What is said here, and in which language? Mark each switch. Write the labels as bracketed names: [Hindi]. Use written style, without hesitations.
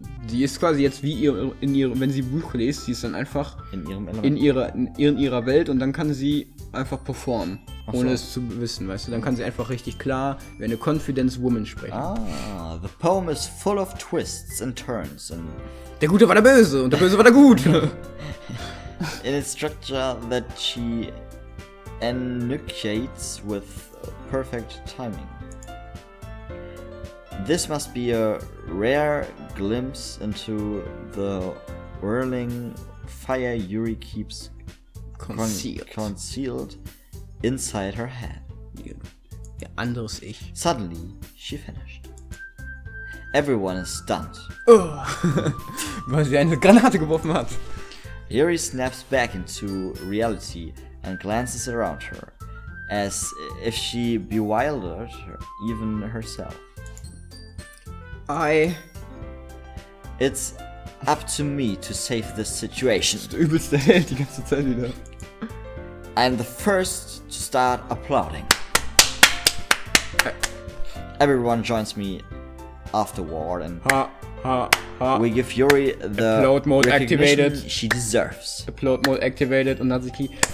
[German] Die ist quasi jetzt wie wenn sie Buch liest, sie ist dann einfach in ihrem Element. in ihrer Welt und dann kann sie einfach performen, ohne es zu wissen, weißt du? Dann kann sie einfach richtig klar wie eine Confidence Woman sprechen. [English] Ah, the poem is full of twists and turns and [German] der Gute war der Böse und der Böse war der Gute. [English] in its structure that she enunciates with perfect timing. This must be a rare glimpse into the whirling fire Yuri keeps concealed inside her head. [German] Ihr anderes Ich. [English] Suddenly, she finished. Everyone is stunned. [German] Weil sie eine Granate geworfen hat. [English] Yuri snaps back into reality and glances around her, as if she bewildered even herself. It's up to me to save this situation. [German] Das ist der übelste Held die ganze Zeit wieder. [English] I'm the first to start applauding. Everyone joins me afterward and we give Yuri the Upload mode activated. She deserves. Upload mode activated und Natsuki.